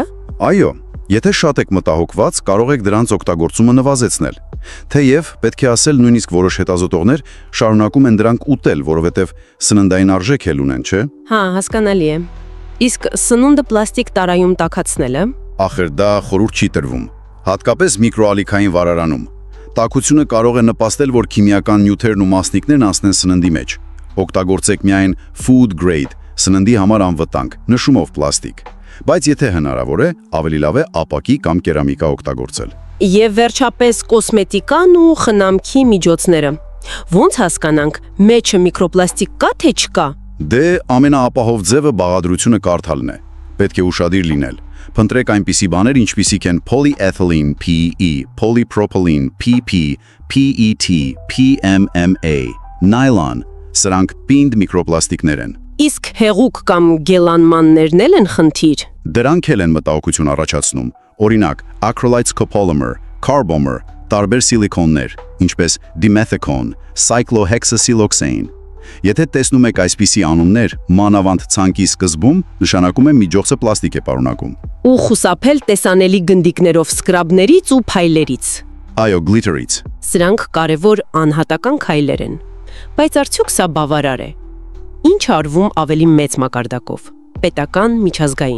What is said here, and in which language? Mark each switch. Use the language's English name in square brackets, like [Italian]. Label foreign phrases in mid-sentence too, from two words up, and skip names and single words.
[Armenian] Այո, եթե շատ եք մտահոգված, կարող եք դրանց օգտագործումը նվազեցնել։ Թեև պետք է ասել, նույնիսկ որոշ հետազոտողներ շարունակում են դրանք ուտել, որովհետև սննդային արժեք էլ ունեն, չէ՞։ Հա, հասկանալի է։ Իսկ սնունդը պլաստիկ տարայում տաքացնելը։ Ախր դա խորհուրդ չի տրվում, հատկապես միկրոալիքային վարարանում։ Տաքությունը կարող է նպաստել, որ քիմիական նյութերն ու մասնիկներն անցնեն սննդի մեջ։ Օգտագործեք միայն [English] food grade, [Armenian] սննդի համար անվտանգ, նշումով պլաստիկ։ Բայց եթե հնարավոր է, ավելի լավ է ապակի կամ կերամիկա օգտագործել։ Եվ վերջապես կոսմետիկան ու խնամքի միջոցները։ Ոնց հասկանանք, մեջը միկրոպլաստիկ կա թե չկա։ Դե ամենաապահով ձևը բաղադրությունը կարդալն է։ Պետք է ուշադիր լինել։ Փնտրեք այնպիսի բաներ, ինչպիսիք են [English] polyethylene PE, polypropylene PP, PET, PMMA, nylon, [Armenian] սրանք պինդ միկրոպլաստիկներ են։ Իսկ հեղուկ կամ գելանմաններն էլ են խնդիր։ Դրանք էլ են մտահոգություն առաջացնում։ Օրինակ, [English] acrylic copolymer, carbomer, [Armenian] տարբեր սիլիկոններ, ինչպես dimethicone, cyclohexasiloxane։ Եթե տեսնում եք այսպիսի անուններ, մանավանդ ցանկի սկզբում, նշանակում է միջոցը պլաստիկ է պարունակում։ Ու խուսափել տեսանելի գնդիկներով սկրաբներից ու փայլերից։ Այո, glitterից։ Սրանք կարևոր անհատական քայլեր են։ Բայց արդյոք սա բավարար է։ Ինչ արվում ավելի մեծ մակարդակով։ Պետական, միջազգային։